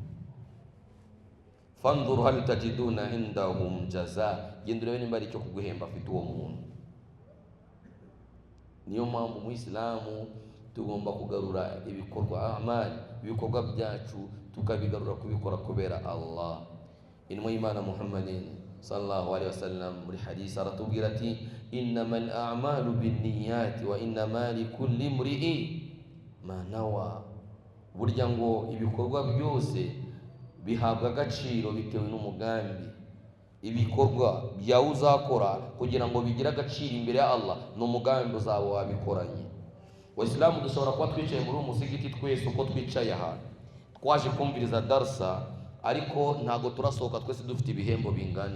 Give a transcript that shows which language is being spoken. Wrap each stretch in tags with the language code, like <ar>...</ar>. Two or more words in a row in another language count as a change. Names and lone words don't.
<ar>فانظروا هل تجدون عندهم جزاء,</ar> <rw>genda urebe nimba ari icyo kuguhemba afite uwo muntu. Niyo mpamvu mu Islamu tugomba kugarura ibikorwa amali, ibikorwa byacu tukabigarura kubikora kubera Allah. Intumwa y'Imana Muhammadin</rw> <ar>صلى الله عليه وسلم</ar> <rw>muri hadisi aratubwira ati</rw> <ar>إنما الأعمال بالنيات وإنما لكل امرئ ما نوى,</ar> <rw>burya ngo ibikorwa byose bihabwa agaciro bitewe n'umugambi. Ibikorwa byawe uzakora kugira ngo bigire agaciro imbere ya Allah n'umugambi uzaba wabikoranye. Waislamu dushobora kuba twicaye muri umusigiti twese uko twicaye aha, twaje kumviriza darsa, ariko ntago turasohoka twese dufite ibihembo bingana.</rw>